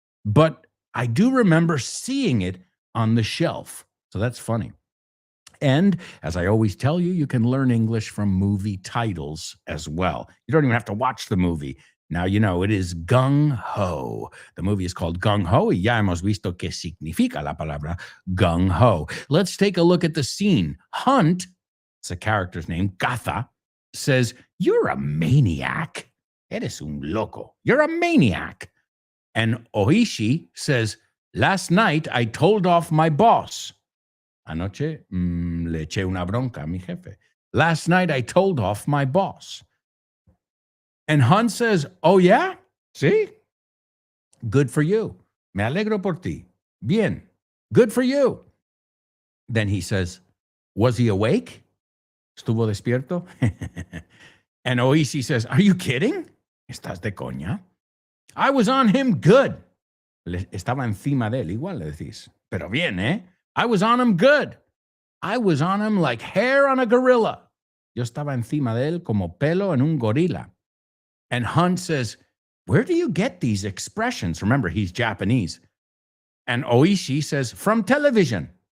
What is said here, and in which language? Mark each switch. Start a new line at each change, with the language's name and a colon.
English: But I do remember seeing it on the shelf. So that's funny. And as I always tell you, you can learn English from movie titles as well. You don't even have to watch the movie. Now you know it is Gung-Ho. The movie is called Gung-Ho.
Spanish: Y ya hemos visto qué significa la palabra Gung-Ho.
English: Let's take a look at the scene. Hunt, it's a character's name, Gatha, says, "You're a maniac.
Spanish: Eres un loco.
English: You're a maniac." And Oishi says, "Last night I told off my boss.
Spanish: Anoche le eché una bronca a mi jefe."
English: Last night I told off my boss. And Hans says, oh, yeah? See? Good for you.
Spanish: Me alegro por ti. Bien.
English: Good for you. Then he says, was he awake?
Spanish: ¿Estuvo despierto?
English: And Oishi says, are you kidding?
Spanish: ¿Estás de coña?
English: I was on him good.
Spanish: Estaba encima de él, igual le decís. Pero bien, ¿eh?
English: I was on him good. I was on him like hair on a gorilla.
Spanish: Yo estaba encima de él como pelo en un gorila.
English: And Hunt says, where do you get these expressions? Remember, he's Japanese. And Oishi says, from television.